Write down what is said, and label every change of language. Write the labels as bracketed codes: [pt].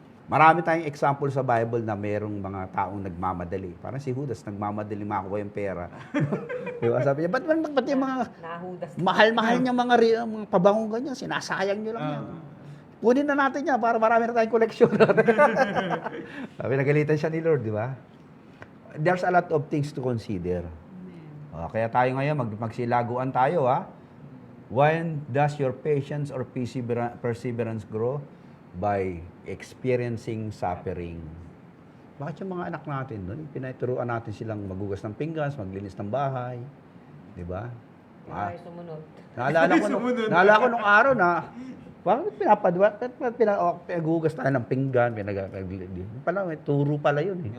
[tl] Marami tayong example sa Bible na merong mga taong nagmamadali. Parang si Judas, nagmamadali makuha yung pera. Diba? Sabi niya, ba't yung mga Nahudas. mahal-mahal niya mga pabangong ganyan, sinasayang niyo lang yan. Kunin na natin yan para marami na tayong koleksyon. Sabi, nagalitan siya ni Lord, di ba? [en] There's a lot of things to consider. [tl] Kaya tayo ngayon, magsilaguan tayo, ha? [en] When does your patience or perseverance grow? By experiencing suffering. [tl] Bakit yung mga anak natin doon, pinaturuan natin silang magugas ng pinggan, maglinis ng bahay, di ba? Ay, sumunod. Naalala ko nung araw na, bakit pinagugas tayo ng pinggan, pala, may turo pala yun eh.